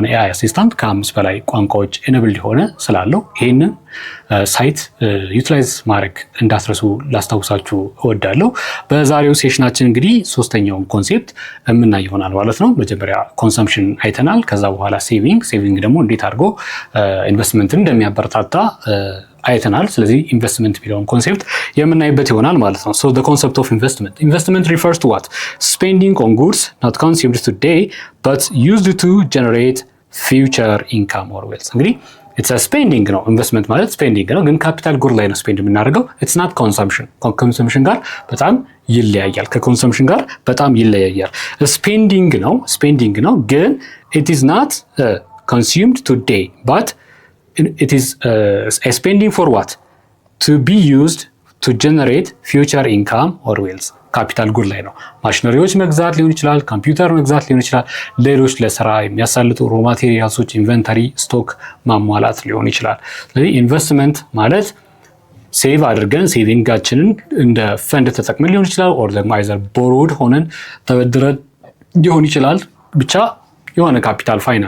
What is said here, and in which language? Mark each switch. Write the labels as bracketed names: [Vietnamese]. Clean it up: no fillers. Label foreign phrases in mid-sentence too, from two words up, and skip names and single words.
[English] AI assistant [Amharic] ከ5 በላይ ቋንቋዎች ኤኔብልድ የሆነ ስላለው ይህንን [English] site utilize [Amharic] ማድረግ እንዳትረሱ ላስታውሳችሁ እወዳለሁ። በዛሬው ሴሽናችን እንግዲህ ሶስተኛውን ኮንሴፕት የምናይ ይሆናል ማለት ነው። መጀመሪያ ኮንሰምፕሽን አይተናል። ከዛ በኋላ ሴቪንግ ደግሞ እንዴት አድርጎ ኢንቨስትመንትን እንደሚያበረታታ አይተናል። ስለዚህ ኢንቨስትመንት የሚለውን ኮንሴፕት የምናይበት ይሆናል ማለት ነው። [English] So the concept of investment refers to what? Spending on goods not consumed today but used to generate future income or wealth. [Amharic] እንግዲህ [English] it's a spending [Amharic] ነው። ኢንቨስትመንት ማለት ስፔንዲንግ ነው፣ ግን [English] capital good [Amharic] ላይ ነው ስፔንድ የምናደርገው። [English] it's not consumption. [Amharic] ከኮንሰምፕሽን ጋር በጣም ይለያያል። ከኮንሰምፕሽን ጋር በጣም ይለያያል። ስፔንዲንግ ነው ግን [English] it is not consumed today but it is a spending for what? To be used to generate future income or wealth. capital good [Amharic] ላይ ነው። ማሽነሪዎች መግዛት ሊሆን ይችላል፣ ኮምፒውተር መግዛት ሊሆን ይችላል፣ ሌሎች ለስራ የሚያሳልጡ [English] raw materials inventory stock [Amharic] ማሟላት ሊሆን ይችላል። ስለዚህ ኢንቨስትመንት ማለት ሴቭ አድርገን ሴቪንጋችንን እንደ ፈንድ ተጠቅመን ሊሆን ይችላል፣ ኦር ደግሞ [English] either borrowed [Amharic] ሆነን ተበድረን ሊሆን ይችላል። ብቻ የሆነ ካፒታል